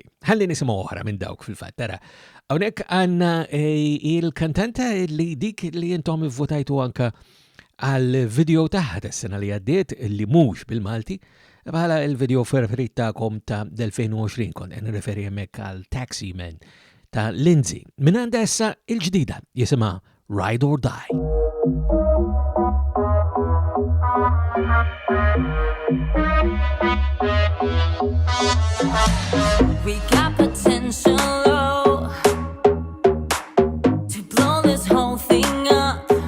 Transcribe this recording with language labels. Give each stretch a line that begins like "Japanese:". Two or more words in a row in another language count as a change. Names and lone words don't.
Maltese: Ħalli nisimgħu oħra minn dawk fil-fatt. Tara, hawnhekk għandna il-kantanta li dik li intom ivvotajtu anka għal video taħħa tas-sena li għaddiet li mhux bil-Malti bħala il-video preferit tagħkom ta' 2020 kont nirreferi hemmhekk għal Taxi Man ta' Lindsay. Minn għandha issa il-ġdida jisimha Ride or Die.
English: We got potential low to blow this whole thing up.